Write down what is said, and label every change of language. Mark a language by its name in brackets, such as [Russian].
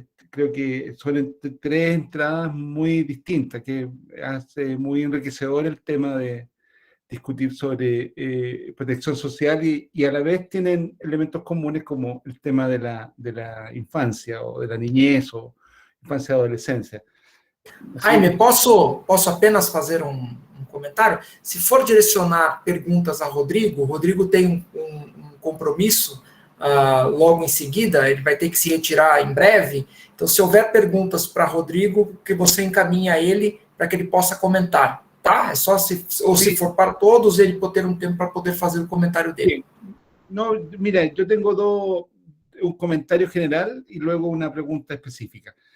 [Spanish] Creo que son tres entradas muy distintas, que hace muy enriquecedor el tema de discutir sobre protección social y a la vez tienen elementos comunes como el tema de la infancia o de la niñez o infancia y adolescencia. [Portuguese] Jaime, posso apenas fazer um comentário? Se for direcionar perguntas a Rodrigo, o Rodrigo tem um compromisso logo em seguida, ele vai ter que se retirar em breve. Então, se houver perguntas para Rodrigo, que você encaminhe a ele para que ele possa comentar, tá? É só se for para todos, ele ter um tempo para poder fazer o comentário dele. [Spanish] No, mira, yo tengo un comentario general y luego una pregunta específica.